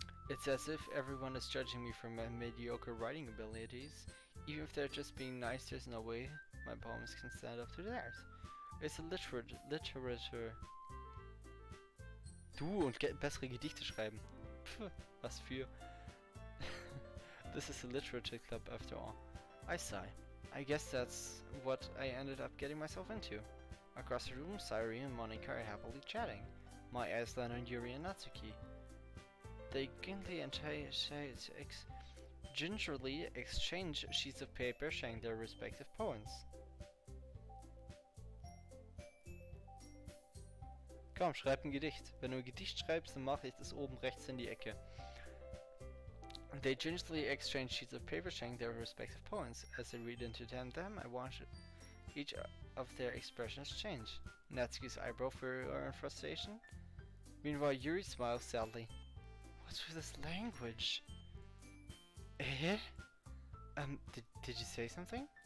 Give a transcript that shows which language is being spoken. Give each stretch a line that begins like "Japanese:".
English: It's as if everyone is judging me for my mediocre writing abilities. Even if they're just being nice, there's no way my poems can stand up to theirs. It's a literature.
German: Du und bessere Gedichte schreiben. Pff, was für.
English: This is a literature club after all. I sigh. I guess that's what I ended up getting myself into. Across the room, Sayuri and Monika are happily chatting. My eyes land on Yuri and Natsuki. They gingerly exchange sheets of paper sharing their respective poems.
German: Komm, schreib ein Gedicht. Wenn du ein Gedicht schreibst, dann mache ich das oben rechts in die Ecke.
English: They gingerly exchange sheets of paper sharing their respective poems. As I read into them, I watch each of their expressions change. Natsuki's eyebrow furrow in frustration. Meanwhile, Yuri smiles sadly. What's with this language? Eh? Did you say something?